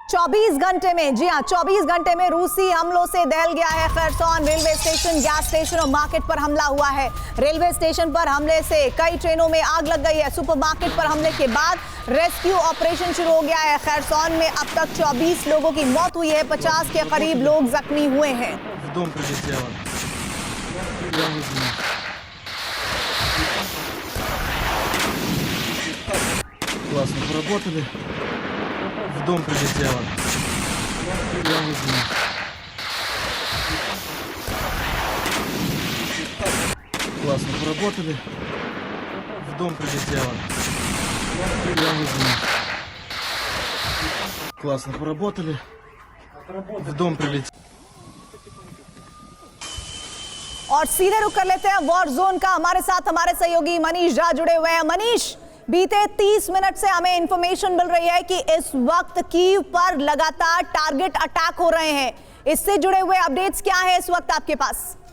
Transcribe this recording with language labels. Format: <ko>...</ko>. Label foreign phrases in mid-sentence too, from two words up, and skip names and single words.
<hi>24 घंटे में, जी हाँ, 24 घंटे में रूसी हमलों से दहल गया है खरसोन।</hi> <en>railway station, gas station</en> <hi>और मार्केट पर हमला हुआ है।</hi> <en>railway station</en> <hi>पर हमले से कई ट्रेनों में आग लग गई है। सुपरमार्केट पर हमले के बाद</hi> <en>rescue operation</en> <hi>शुरू हो गया है। खरसोन में अब तक 24 लोगों की मौत हुई है, 50 के करीब लोग जख्मी हुए हैं।</hi> <ru>Классно поработали. В дом прилетело. Я не знаю. Классно поработали. В дом прилетело. Я не знаю. Классно поработали. В дом прилетело.</ru> <hi>और सीधे रुक कर लेते हैं</hi> <en>war zone</en> <hi>का। हमारे साथ हमारे सहयोगी मनीष झा जुड़े हुए हैं। मनीष, बीते 30 मिनट से हमें इंफॉर्मेशन मिल रही है कि इस वक्त कीव पर लगातार</hi> <en>target attack</en> <hi>हो रहे हैं। इससे जुड़े हुए अपडेट्स क्या है इस वक्त आपके पास?</hi>